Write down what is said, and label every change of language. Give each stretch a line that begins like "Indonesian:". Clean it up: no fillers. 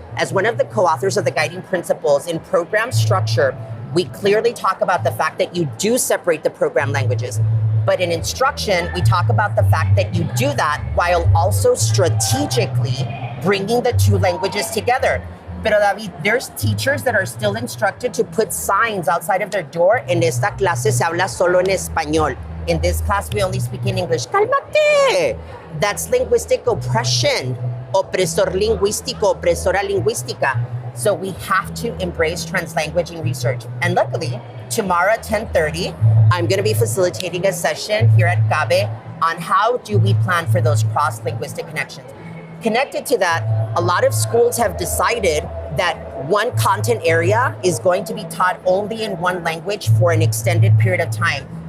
English: As one of the co-authors of the guiding principles in program structure, we clearly talk about the fact that you do separate the program languages. But in instruction, we talk about the fact that you do that while also strategically bringing the 2 languages together.
Spanish: Pero
English: David, there's teachers that are still instructed to put signs outside of their door.
Spanish: En esta clase se habla solo en español.
English: In this class, we only speak in English.
Spanish: Cálmate!
English: That's linguistic oppression.
Spanish: Opresor lingüístico, opresora lingüística.
English: So we have to embrace translanguaging research. And luckily, tomorrow at 10:30, I'm going to be facilitating a session here at CABE on how do we plan for those cross-linguistic connections. Connected to that, a lot of schools have decided that one content area is going to be taught only in one language for an extended period of time.